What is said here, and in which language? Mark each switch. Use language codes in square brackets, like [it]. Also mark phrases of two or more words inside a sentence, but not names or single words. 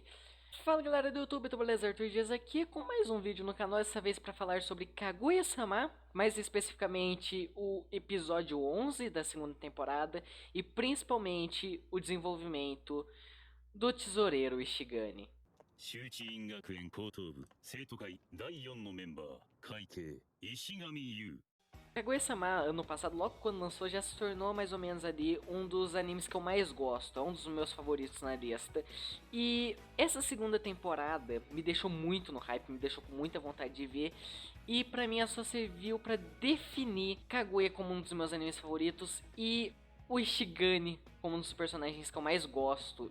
[pt] Fala galera do YouTube, tô beleza? Arthur Dias aqui com mais um vídeo no canal, dessa vez para falar sobre Kaguya-sama, mais especificamente o episódio 11 da segunda temporada e principalmente o desenvolvimento do tesoureiro Ishigami. [ja] 周知院学園高等部生徒会第4のメンバー会計石上優 [pt] Kaguya-sama, ano passado, logo quando lançou, já se tornou mais ou menos ali um dos animes que eu mais gosto, é um dos meus favoritos na lista. E essa segunda temporada me deixou muito no hype, me deixou com muita vontade de ver. E pra mim ela só serviu pra definir Kaguya como um dos meus animes favoritos e o Ishigami como um dos personagens que eu mais gosto.